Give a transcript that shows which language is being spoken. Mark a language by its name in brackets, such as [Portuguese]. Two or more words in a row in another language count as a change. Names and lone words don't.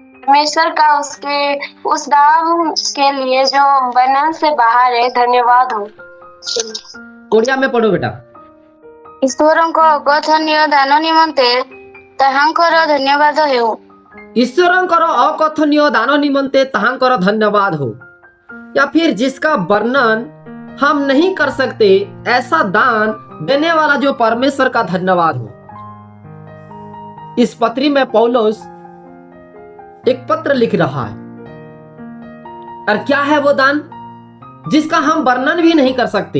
[Hindi] परमेश्वर का उसके उस दान के लिए जो वर्णन से बाहर है। धन्यवाद हो। ओडिया में पढ़ो बेटा। [Odia] ଈଶ୍ୱରଙ୍କ ଅକଥନୀୟ ଦାନ ନିମନ୍ତେ ତାହାଙ୍କର ଧନ୍ୟବାଦ ହେଉ। ଈଶ୍ୱରଙ୍କର ଅକଥନୀୟ ଦାନ ନିମନ୍ତେ ତାହାଙ୍କର ଧନ୍ୟବାଦ [Hindi] हो, या फिर जिसका वर्णन हम नहीं कर सकते, ऐसा दान देने वाला जो परमेश्वर का धन्यवाद हो। इस पत्री में पौलुस एक पत्र लिख रहा है, और क्या है वो दान जिसका हम वर्णन भी नहीं कर सकते?